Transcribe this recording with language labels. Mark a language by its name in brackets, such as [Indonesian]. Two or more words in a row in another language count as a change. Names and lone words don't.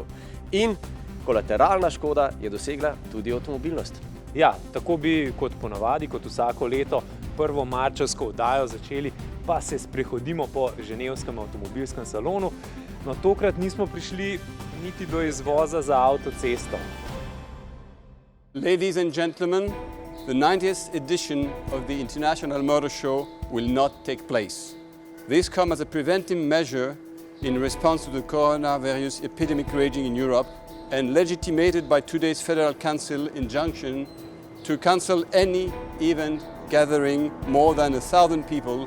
[Slovenian] In kolateralna škoda je dosegla tudi avtomobilnost. Ja, tako bi kot ponavadi, kot vsako leto, prvo marčevsko oddajo začeli, pa se sprehodimo po ženevskem avtomobilskem salonu. No, tokrat nismo prišli niti do izvoza za avtocesto. [English] Ladies and gentlemen, the 90th edition of the International Motor Show will not take place. This comes as a preventive measure in response to the coronavirus epidemic raging in Europe and legitimated by today's Federal Council injunction to cancel any event gathering more than 1,000 people.